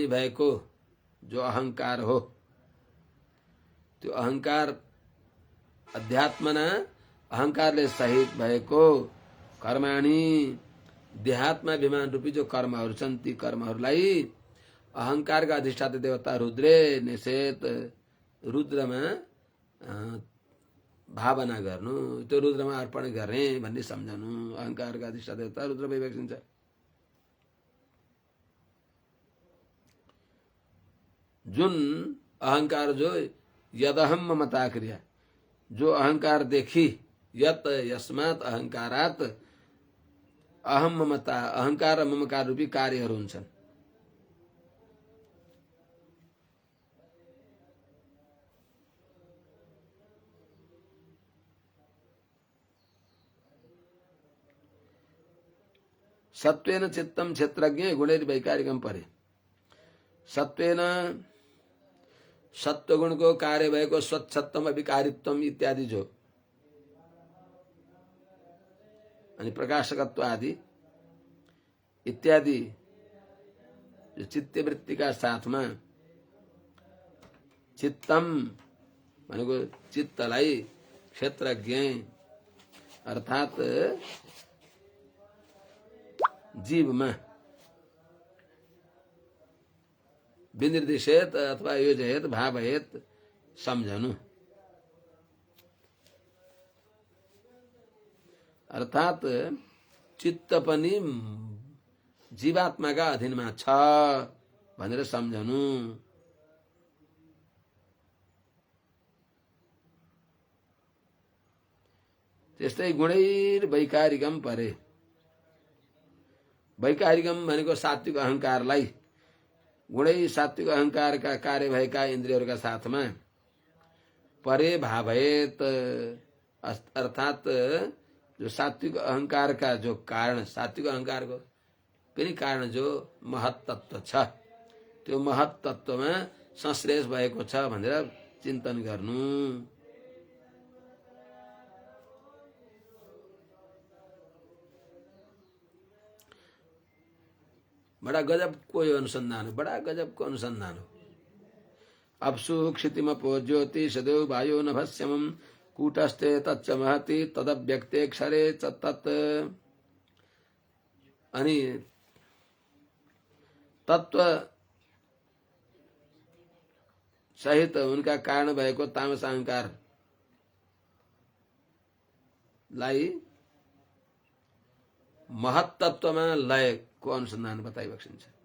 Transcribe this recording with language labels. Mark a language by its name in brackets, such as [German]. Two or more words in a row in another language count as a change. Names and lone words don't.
[Nepali] भएको जो अहंकार हो, त्यो अहंकार अध्यात्मना अहंकारले सहित भएको कर्माणि देहात्माभिमान रूपी जो कर्महरू छन् ती कर्महरूलाई अहंकारका अधिष्ठाता देवता रुद्रे निषेध रुद्रमा भावना गर्नु, त्यो रुद्रमा अर्पण गर्ने भन्ने सम्झनु। अहंकारका अधिष्ठाता देवता रुद्र विवेक्षिन्छ। जुन अहंकार जो यदहम ममता क्रिया, जो अहंकार देखी [Sanskrit] यत यस्मात् अहंकारात अहम ममता, [Nepali] अहंकार र ममकार रूपी कार्यहरू हुन्छन्। [Sanskrit] सत्वेन चित्तम क्षेत्रज्ञ गुणैर वैकारिकम परे। [Nepali] सत्वेन सत्वगुण को कार्य भएको [Sanskrit] स्वच्छत्तम अविकारित्वम इत्यादि [Nepali] जो अनि प्रकाशकत्व आदि इत्यादि जो चित्तवृत्ति का साथमा चित्तम भनेको चित्तलाई क्षेत्रज्ञ अर्थात जीवमा विनिर्देशित अथवा [Sanskrit] योजयत भावयत [Nepali] सम्झनु, अर्थात चित्त पनि जीवात्माका अधीनमा छ भनेर सम्झनु। [Sanskrit] त्यस्तै गुणैर वैकारिकम परे। [Nepali] वैकारिकम भनेको सात्विक अहंकारलाई, गुणै सात्विक अहंकार का कार्य भएका इन्द्रियहरूका साथमा [Sanskrit] परे भावयत [Nepali] अर्थात जो सात्विक अहंकार का जो कारण, सात्विक अहंकार को पनि कारण जो महत्तत्व छ त्यो महत्तत्वमा संश्लेष भएको छ भनेर चिन्तन गर्नु। [Hindi] बड़ा गजब को अनुसंधान हो, बड़ा गजब को अनुसंधान हो। [Sanskrit] अपसु क्षितिमपो ज्योति सदैव वायो नभस्यमं कूटस्थे तच्च महति तदव्यक्ते क्षरे तत्। [Nepali] अनि तत्व सहित उनका कारण भएको तामस अहंकार लाई महत्तत्वमा लय को अनुसंधान बताइबक्सिन्छ।